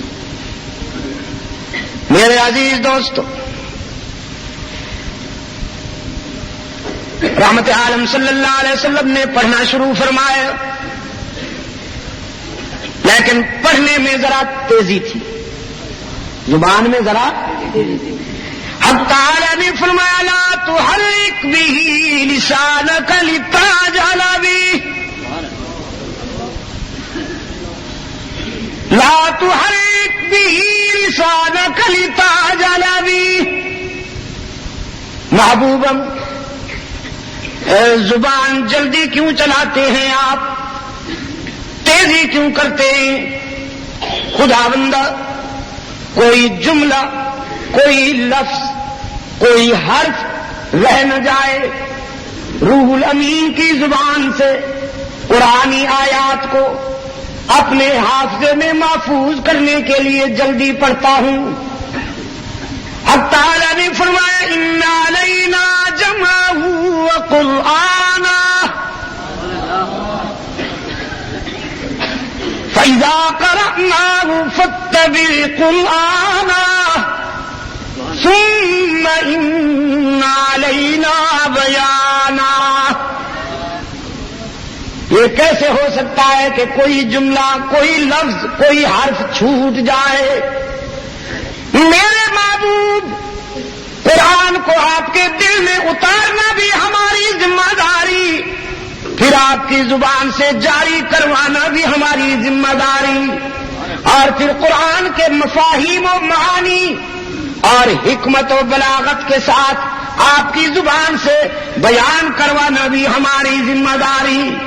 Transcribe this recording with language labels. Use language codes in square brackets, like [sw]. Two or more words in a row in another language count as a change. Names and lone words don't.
[ur] میرے عزیز دوستو، رحمت عالم صلی اللہ علیہ وسلم نے پڑھنا شروع فرمایا لیکن پڑھنے میں ذرا تیزی تھی، زبان میں ذرا تیزی تھی۔ حق تعالی نے فرمایا [ar] لا تحرک به لسانک لتعجل به، لا تحرک به لسانک لتعجل به۔ [ur] محبوبم زبان جلدی کیوں چلاتے ہیں آپ، تیزی کیوں کرتے ہیں؟ خدا بندہ کوئی جملہ، کوئی لفظ، کوئی حرف رہ نہ جائے، روح الامین کی زبان سے قرآنی آیات کو اپنے حافظے میں محفوظ کرنے کے لیے جلدی پڑھتا ہوں۔ اب تعالیٰ نے فرمایا [ar] ان علینا جمعہ وقرآنا فَإِذَا قَرَأْنَاهُ فَاتَّبِعْ قُرْآنَهُ ثُمَّ إِنَّ عَلَيْنَا بَيَانَهُ۔ [ur] یہ کیسے ہو سکتا ہے کہ کوئی جملہ، کوئی لفظ، کوئی حرف چھوٹ جائے؟ میرے محبوب، قرآن کو آپ کے دل میں اتارنا بھی ہماری ذمہ داری، پھر آپ کی زبان سے جاری کروانا بھی ہماری ذمہ داری، اور پھر قرآن کے مفاہیم و معانی اور حکمت و بلاغت کے ساتھ آپ کی زبان سے بیان کروانا بھی ہماری ذمہ داری۔